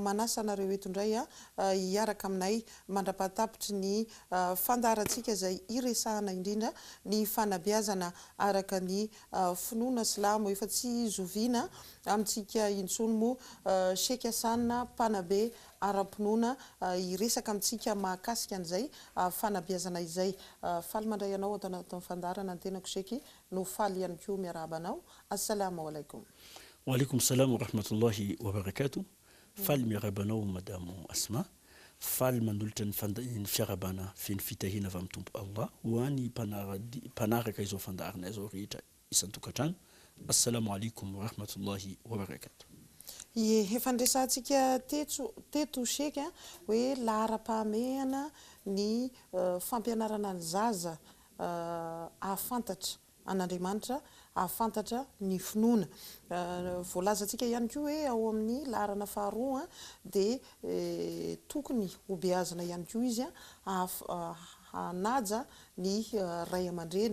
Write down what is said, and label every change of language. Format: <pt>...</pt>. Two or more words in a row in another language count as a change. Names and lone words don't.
<mg>manasa anareo eto indray hiaraka aminay mandrapahatapitry ny fandaharantsika izay iresahana indrindra ny fanabeazana araka ny finoana silamo efa tsy zoviana amintsika intsony moa sekasanina mpanabe ara-pinoana iresaka amintsika mahakasika an'izay fanabeazana izay faly mandray anao atao anatin'ny fandarana ny tenako seky no faly ihany koa miarabanao.</mg> <ar>السلام عليكم. وعليكم السلام ورحمة الله وبركاته.</ar> <mg>Faly miarabanao madame Asma. Faly mandolitra ny fiarabana feno fitahina avy amin'ny tompo Allah ho an'ny mpanaraka izao fandarana izao rehetra isan-tokantrano.</mg> <ar>السلام عليكم ورحمة الله وبركاته.</ar> <mg>Efa ndresantsika teto seky hoe lahara-pahamehana ny fampianarana ny zaza ahafantatra an'Andriamanitra, ahafantatra ny finoana. Voalazantsika ihany koa hoe ao amin'ny laharana faharoa dia tokony ho beazina ihany koa izy hanaja ny ray aman-dreny.</mg>